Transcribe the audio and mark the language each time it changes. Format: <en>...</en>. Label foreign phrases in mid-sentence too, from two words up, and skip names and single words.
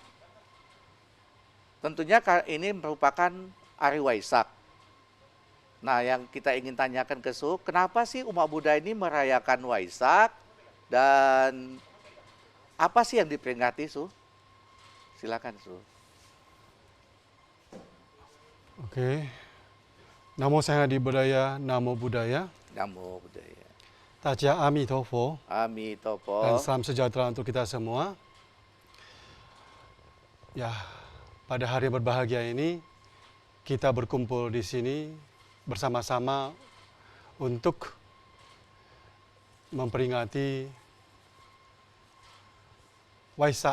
<id>Tentunya ini merupakan Hari Waisak. Nah, yang kita ingin tanyakan ke Su, kenapa sih umat Buddha ini merayakan Waisak dan apa sih yang diperingati, Su? Silakan, Su. Oke.</id> <pi>Namo Sang Adi Budaya, Namo Buddhaya. Namo Buddhaya.</pi> <zh>大家阿弥陀佛. Amitopo.</zh> <id>Dan salam sejahtera untuk kita semua. Ya, pada hari berbahagia ini kita berkumpul di sini bersama-sama untuk memperingati Waisak.</id>